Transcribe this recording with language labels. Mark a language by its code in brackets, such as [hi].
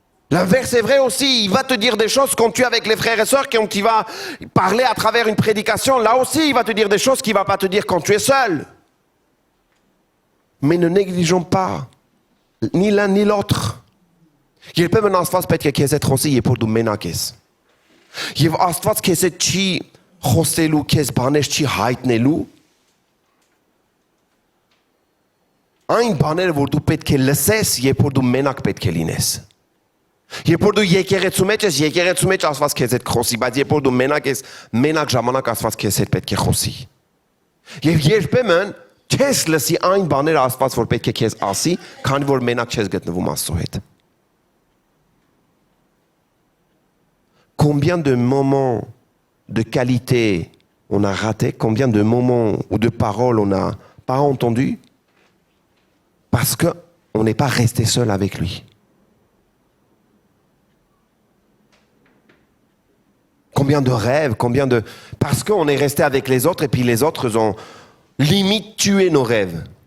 [fr] L'inverse est vrai aussi, il va te dire des choses quand tu es avec les frères et sœurs, quand il va parler à travers une prédication, là aussi il va te dire des choses qu'il ne va pas te dire quand tu es seul. Mais ne négligeons pas ni l'un ni l'autre. [hy] Երբեմն Աստված պետք է քեզ հետ խոսի, երբ որ դու մենակ ես։ Եվ Աստված քեզ հետ չի խոսելու, քեզ բաներ չի հայտնելու։ Այն բաները, որ դու պետք է լսես, երբ որ դու մենակ պետք է լինես։ Երբ որ դու եկեղեցու մեջ ես, եկեղեցու մեջ Աստված քեզ հետ խոսի, բայց երբ որ դու մենակ ես, մենակ ժամանակ Աստված քեզ հետ պետք է խոսի։ Եվ երբեմն չես լսի այն բաները Աստված, որ պետք է քեզ ասի, քանի որ մենակ չես գտնվում Աստծո հետ։ [fr] Combien de moments de qualité on a raté, combien de moments ou de paroles on n'a pas entendu parce qu'on n'est pas resté seul avec lui. Combien de rêves, parce qu'on est resté avec les autres et puis les autres ont limite tué nos rêves.